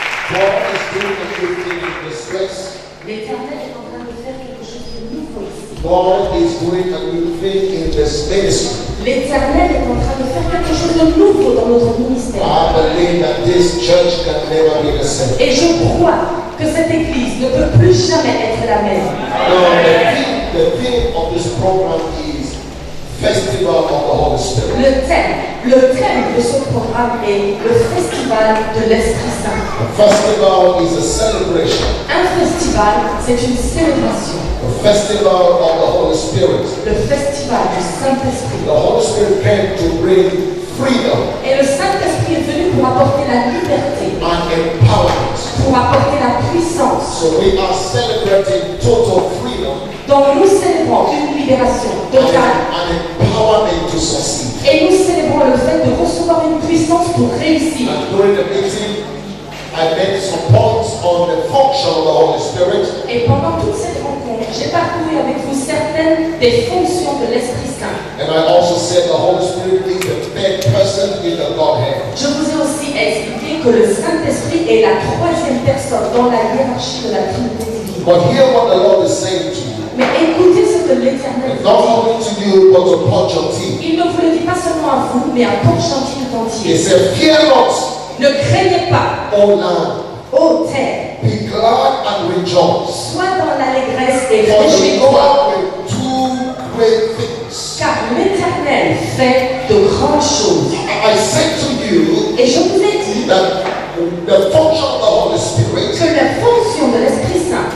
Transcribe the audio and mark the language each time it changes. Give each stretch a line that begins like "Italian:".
English: God is doing a new thing in this place.
French: L'Éternel est en train de faire quelque chose de nouveau ici.
English: God is doing a new thing in this ministry.
French: L'Éternel est en train de faire quelque chose de nouveau dans notre ministère.
English: I believe that this church can never be the same.
French: Et je crois que cette église ne peut plus jamais être la même.
English: Now, the theme of this program is Festival of the Holy Spirit.
French: Le thème de ce programme est le festival de l'Esprit Saint.
English: A festival is a celebration.
French: Un festival, c'est une célébration.
English: The festival of the Holy Spirit.
French: Le festival du Saint-Esprit.
English: The Holy Spirit came to bring freedom
French: Et le Saint-Esprit est venu pour apporter la liberté,
English: and empowerment.
French: pour apporter la puissance.
English: So we are celebrating total freedom
French: Donc nous célébrons une libération
English: and
French: totale.
English: an empowerment to succeed.
French: Et nous célébrons le fait de recevoir une puissance pour réussir.
English: And during the meeting, I made some points on the function of the Holy Spirit.
French: Et pendant toute cette rencontre, j'ai parcouru avec vous certaines des fonctions de l'Esprit Saint.
English: And I also said the Holy Spirit is the third person in the Godhead.
French: Je vous ai aussi expliqué que le Saint-Esprit est la troisième personne dans la hiérarchie de la Trinité divine.
English: But hear what the Lord is saying to you.
French: Mais écoutez ce que l'Éternel
English: Not
French: vous
English: only to you, but to Pochettino.
French: dit. Il ne vous le dit pas seulement à vous, mais à Port-Gentil tout
English: He
French: entier.
English: said, fear not,
French: Ne craignez pas,
English: O land.
French: ô terre,
English: Be glad and rejoice.
French: sois dans l'allégresse et
English: For the
French: réjouis-toi,
English: Lord will do great things.
French: car l'Éternel fait de grandes choses.
English: I said to you
French: Et je vous ai dit
English: that the function of the Holy Spirit
French: que la fonction de l'Esprit Saint